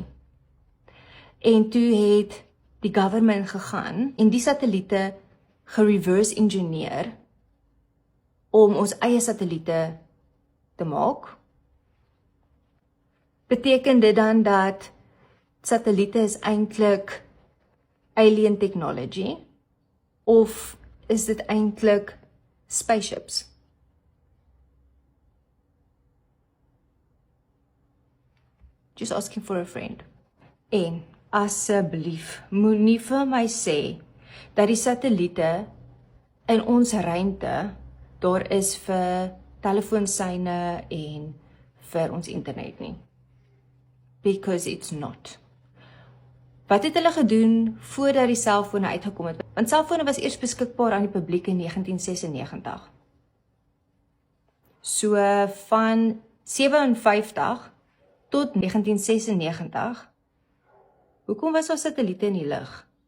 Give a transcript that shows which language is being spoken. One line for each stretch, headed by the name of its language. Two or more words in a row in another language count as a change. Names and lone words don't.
Afrikaans: En toe het die government gegaan en die satelliete gereverse engineer om ons eie satelliete te maak. Beteken dit dan dat satelliete is eintlik
English: alien technology
Afrikaans: of is dit eintlik spaceships?
English: Just asking for a friend.
Afrikaans: En asseblief, moenie vir my sê dat die satelliete in ons ruimte daar is vir telefoonsyne en vir ons internet nie.
English: Because it's not.
Afrikaans: Wat het hulle gedoen voordat die selfone uitgekom het? Want selfone was eers beskikbaar aan die publiek in 1996. So van 57 tot 1996, hoekom was daar satelliete in die lug?